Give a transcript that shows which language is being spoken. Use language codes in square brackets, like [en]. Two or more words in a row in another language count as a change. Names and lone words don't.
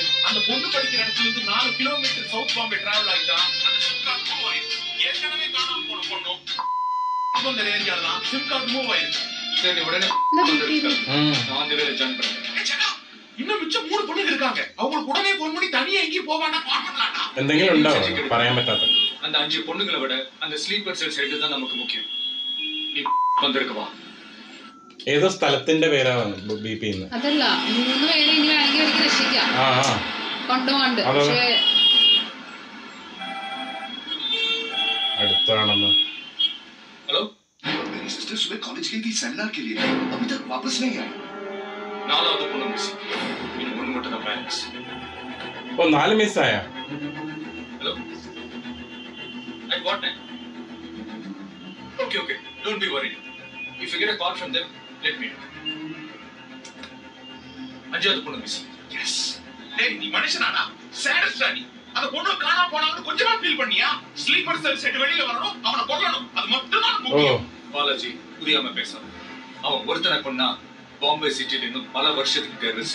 [ta] அந்த பொண்ணு படிக்கிற இடத்துல இருந்து 4 கிலோமீட்டர் சவுத் பாம்பே டிராவல் ஆயிட்டா. அந்த [en] sim card move [ta] ஆயிடுச்சு. ஏற்கனவே காணாம போன பொண்ணு அந்த ஏரியால தான் [en] sim card move [ta] ஆயிடுச்சு. சரி உடனே நான் அந்த வேலை ஜாயின் பண்ணேன். இன்னும் மிச்சம் 3 பொண்ணுங்க இருக்காங்க. அவங்களுக்கு உடனே ஃபோன் பண்ணி தனியா எங்கேயும் போவானா கால் பண்ணலாம்டா. [ml] എന്തെങ്കിലും ഉണ്ടാവും പറയാൻ പറ്റാത്ത. [ta] அந்த 5 பொண்ணுங்களை விட அந்த [en] sleeper cell side [ta] தான் நமக்கு முக்கியம். நீ வந்திருக்க வா. [ml] ഏതോ സ്ഥലത്തിന്റെ പേരാണ് ബിപി എന്ന്. അതല്ല 3 പേരെ ഇനി വേണമെങ്കിൽ അവർക്ക് രക്ഷിക്കാം. കൊണ്ടുപോകാണ്ട് പക്ഷേ അടുത്താണെന്ന്. [hi] हेलो, मेरी सिस्टर सुबह कॉलेज गई थी सेमिनार के लिए, अभी तक वापस नहीं आई. [ta] நாலாவது பொண்ணு மிஸ். இன்னும் ஒண்ணு மட்டும் தான் பேலன்ஸ். [ml] ഓ 4 മിസ്സായ. [en] हेलो, at what time? Okay, don't be worried. If you get a call from them, let me know. [ta] அஞ்சாவது பொண்ணு மிஸ். எஸ். டேய், நீ மனுஷனாடா? சேடஸ்டா நீ. அந்த பொண்ணு காணாம போனான்னு கொஞ்சமா ஃபீல் பண்ணியா? [en] sleeper cell set [ta] வெளியில வரணும், அவனை கொல்லணும். அது மட்டும் தான் முக்கியம். பாலாஜி புரியாம பேசாத. அவன் ஒருத்தனை கொன்னா பாம்பே சிட்டில இன்னும் பல வருஷத்துக்கு டெரரிசம்.